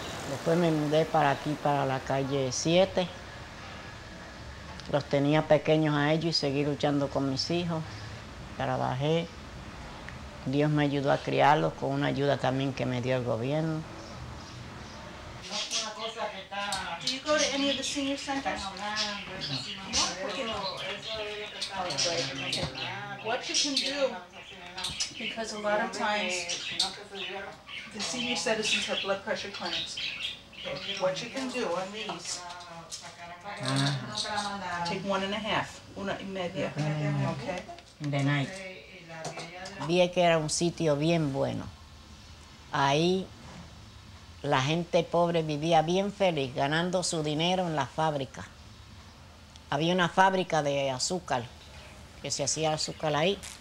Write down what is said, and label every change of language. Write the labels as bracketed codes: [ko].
[es] Después me mudé para aquí, para la calle 7. Los tenía pequeños a ellos y seguí luchando con mis hijos. Trabajé. Dios me ayudó a criarlos con una ayuda también que me dio el gobierno. [en] Do you go to any of the senior centers? [es] No, porque no. [en] What you can do, because a lot of times the senior citizens have blood pressure clinics. What you can do on these, take 1.5, 1.5, okay? De night. [es] Vi que era un sitio bien bueno. Ahí la gente pobre vivía bien feliz, ganando su dinero en la fábrica. Había una fábrica de azúcar, que se hacía azúcar ahí.